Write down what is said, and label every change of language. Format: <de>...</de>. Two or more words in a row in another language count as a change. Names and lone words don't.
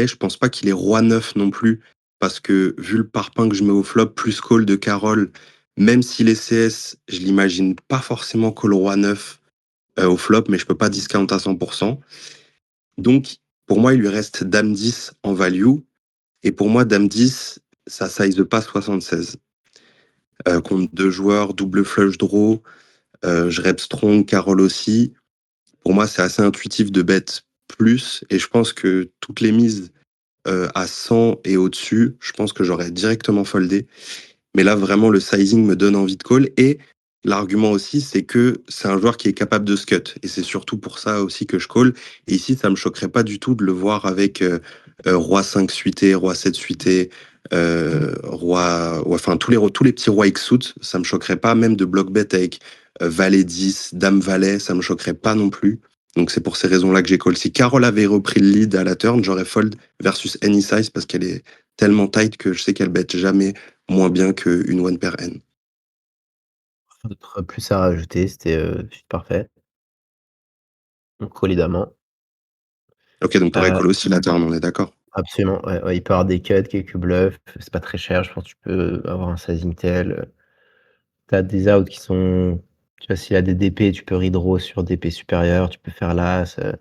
<fr>Je pense pas qu'il est roi-9 non plus parce que vu le parpaing que je mets au flop, plus call de Carole, même s'il est CS, je l'imagine pas forcément call roi-9 au flop, mais je peux pas discount à 100%. Donc, pour moi, il lui reste dame 10 en value. Et pour moi, dame 10, ça size pas 76. Contre deux joueurs,</fr> <en>double flush draw,</en> <fr>je</fr> <en>rep strong,</en> <fr>Carole aussi. Pour moi, c'est assez intuitif de bet plus. Et je pense que toutes les mises à 100 et au-dessus, je pense que j'aurais directement foldé. Mais là, vraiment, le sizing me donne envie de call. Et l'argument aussi, c'est que c'est un joueur qui est capable de scut. Et c'est surtout pour ça aussi que je call. Et ici, ça me choquerait pas du tout de le voir avec roi 5 suité, roi 7 suité, roi... ouais, enfin, tous les petits rois X suit, ça me choquerait pas. Même de</fr> <en>block bet</en> <fr>avec valet 10, dame valet, ça me choquerait pas non plus. Donc c'est pour ces raisons-là que j'ai call. Si Carole avait repris le lead à la turn, j'aurais fold</fr> <en>versus any size</en> <fr>parce qu'elle est tellement tight que je sais qu'elle bet jamais moins bien qu'une</fr> <en>one pair</en> <fr>N. D'autres plus à rajouter, c'était, parfait. Donc évidemment. Ok, donc t'aurais call aussi la turn, on est d'accord. Absolument, ouais, ouais, il peut y avoir des cuts, quelques bluffs, c'est pas très cher, je pense que tu peux avoir un sizing tel, tu as des outs qui sont tu vois, s'il y a des DP, tu peux redraw sur DP supérieur, tu peux faire l'as,</fr>